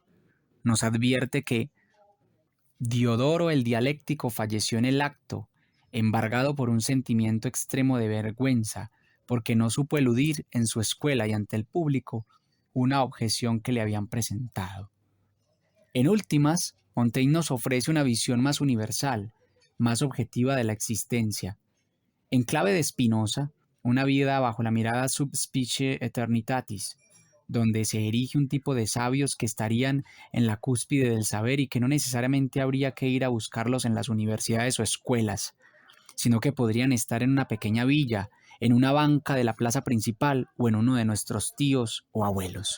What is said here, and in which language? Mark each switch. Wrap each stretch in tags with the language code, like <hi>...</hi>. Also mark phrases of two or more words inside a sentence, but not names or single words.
<es>Nos advierte que Diodoro el dialéctico falleció en el acto, embargado por un sentimiento extremo de vergüenza, porque no supo eludir en su escuela y ante el público una objeción que le habían presentado. En últimas, Montaigne nos ofrece una visión más universal, más objetiva de la existencia. En clave de Spinoza, una vida bajo la mirada</es> <la>sub specie eternitatis,</la> <es>donde se erige un tipo de sabios que estarían en la cúspide del saber y que no necesariamente habría que ir a buscarlos en las universidades o escuelas, sino que podrían estar en una pequeña villa, en una banca de la plaza principal o en uno de nuestros tíos o abuelos.</es>